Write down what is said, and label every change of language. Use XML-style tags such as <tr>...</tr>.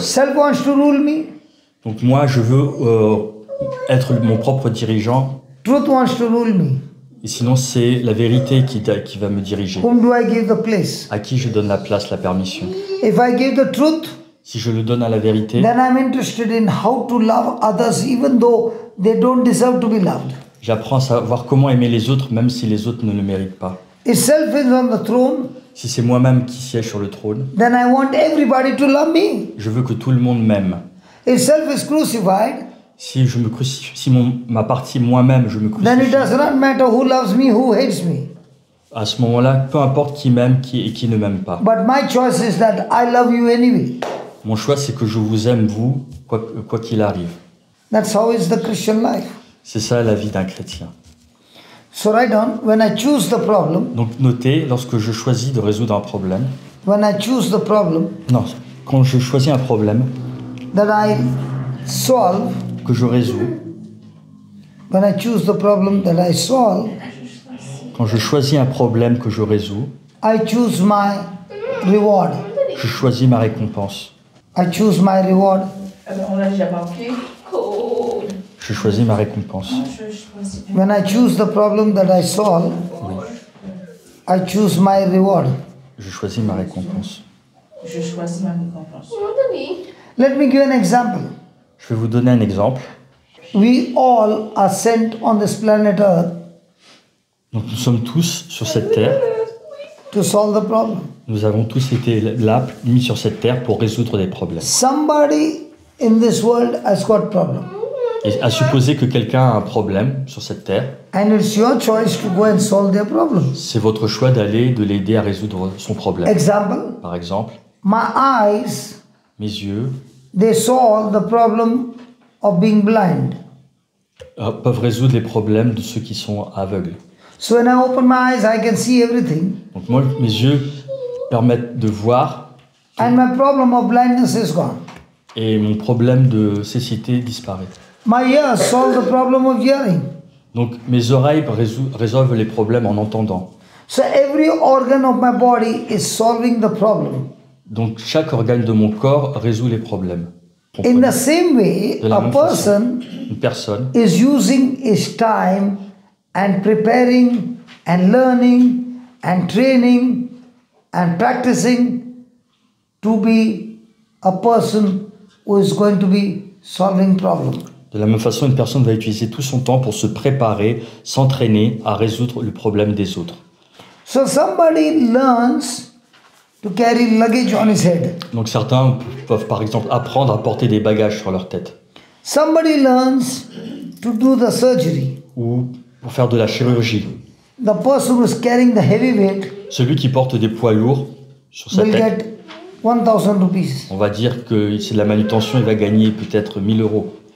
<en>Self wants to rule me.</en> <fr>Donc moi, je veux être mon propre dirigeant,</fr> <en>Truth wants to rule me.</en> <fr>et sinon c'est la vérité qui va me diriger.</fr> <en>Whom do I give the place?</en> <fr>À qui je donne la place, la permission?</fr> <en>If I give the truth,</en> <fr>Si je le donne à la vérité,</fr> <en>then I'm interested in how to love others even though they don't deserve to be loved.</en> <fr>j'apprends à savoir comment aimer les autres, même si les autres ne le méritent pas.</fr> <en>If self is on the throne,</en> <fr>Si c'est moi-même qui siège sur le trône,</fr> <en>then I want everybody to love me.</en> <fr>je veux que tout le monde m'aime.</fr> <en>If self is crucified,</en> <fr>Si je me crucifie, si ma partie moi-même, je me</fr> <en>then it does not matter who loves me, who hates me.</en> <fr>à ce moment-là, peu importe qui m'aime et qui ne m'aime pas.</fr> <en>But my choice is that I love you anyway.</en> <fr>Mon choix, c'est que je vous aime, vous, quoi qu'il arrive.</fr> <en>That's how is the Christian life.</en> <fr>C'est ça la vie d'un chrétien.</fr> <en>So write down, when I choose the problem,</en> <fr>Donc notez, lorsque je choisis de résoudre un problème,</fr> <en>when I choose the problem</en> <fr>non, quand je choisis un problème</fr> <en>that I solve,</en> <fr>que je résous,</fr> <en>when I choose the problem that I solve,</en> <fr>quand je choisis un problème que je résous,</fr> <en>I choose my reward.</en> <fr>je choisis ma récompense.</fr> <en>I choose my reward.</en> <fr>On l'a déjà marqué. Je choisis ma récompense.</fr> <en>When I choose the problem that I solve, I choose my reward.</en> <fr>Je choisis ma récompense. Je choisis ma récompense.</fr> <en>Let me give an example.</en> <fr>Je vais vous donner un exemple.</fr> <en>We all are sent on this planet Earth</en> <fr>Donc nous sommes tous sur cette terre.</fr> <en>to solve the problem.</en> <fr>Nous avons tous été là, mis sur cette terre pour résoudre des problèmes.</fr> <en>Somebody in this world has got problem.</en> <fr>Et à supposer que quelqu'un a un problème sur cette terre,</fr> <en>And it's your choice to go and solve their problem.</en> <fr>c'est votre choix de l'aider à résoudre son problème.</fr> <en>Example,</en> <fr>Par exemple,</fr> <en>my eyes,</en> <fr>mes yeux</fr> <en>they solve the problem of being blind.</en> <fr>peuvent résoudre les problèmes de ceux qui sont aveugles.</fr> <en>So when I open my eyes, I can see everything.</en> <fr>Donc moi, mes yeux permettent de voir</fr> <en>And my problem of blindness is gone.</en> <fr>et mon problème de cécité disparaît.</fr> <en>My ears solve the problem of hearing.</en> <fr>Donc mes oreilles résolvent les problèmes en entendant.</fr> <en>So every organ of my body is solving the problem.</en> <fr>Donc chaque organe de mon corps résout les problèmes.</fr> <en>In</en> <fr>Comprenez?</fr> <en>the same way,</en> <fr>De la</fr> <en>a</en> <fr>même façon,</fr> <en>person</en> <fr>une personne</fr> <en>is using his time and preparing and learning and training and practicing to be a person who is going to be solving problems.</en> <fr>De la même façon, une personne va utiliser tout son temps pour se préparer, s'entraîner à résoudre le problème des autres.</fr> <en>So somebody learns to carry luggage on his head.</en> <fr>Donc certains peuvent par exemple apprendre à porter des bagages sur leur tête</fr> <en>Somebody learns to do the surgery.</en> <fr>ou pour faire de la chirurgie.</fr> <en>The person who is carrying the heavy weight</en> <fr>Celui qui porte des poids lourds sur sa</fr> <en>will</en> <fr>tête,</fr> <en>get 1,000 rupees.</en> <fr>on va dire que c'est de la manutention, il va gagner peut-être 1000 euros.</fr>